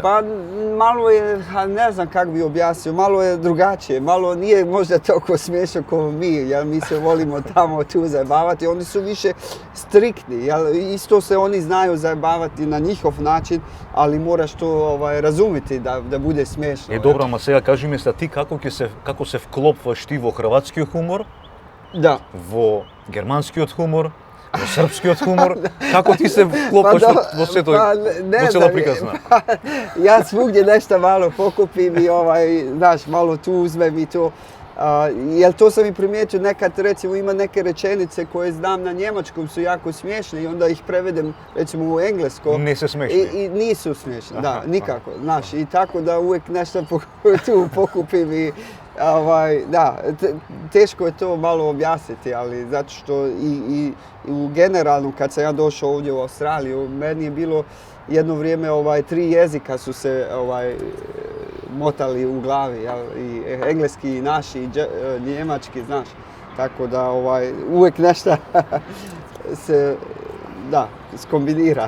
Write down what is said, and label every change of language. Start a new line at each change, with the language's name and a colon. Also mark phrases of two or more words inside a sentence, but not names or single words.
Croatian: Pa malo je, ne znam kako bi objasnio, malo je drugačije, malo nije možda toliko smiješno kao mi, jer mi se volimo tamo tu zajebavati, oni su više striktni, isto se oni znaju zajebavati na njihov način, ali moraš to razumjeti da bude smiješno. Dobro,
Macedonian: ама сега кажи ми се ти како се вклопваш ти во хрватскиот хумор? Да. Во германскиот хумор, во српскиот хумор, како ти се вклопаш во сето, во цела приказна?
Croatian: Ja svugdje nešto malo pokupim i znaš, malo tu uzmem i to. Jer to sam i primijetio, nekad recimo ima neke rečenice koje znam na njemačkom su jako smiješne i onda ih prevedem recimo u englesko. Nisu smiješni? I nisu smiješni, da, nikako, znaš, i tako da uvijek nešto tu pokupim i da, teško je to malo objasniti, ali zato što i u generalno kad sam ja došao ovdje u Australiju, meni je bilo jedno vrijeme 3 jezika su se motali u glavi, i engleski i naši, i njemački, znaš, tako da uvijek nešto se, da, skombinira.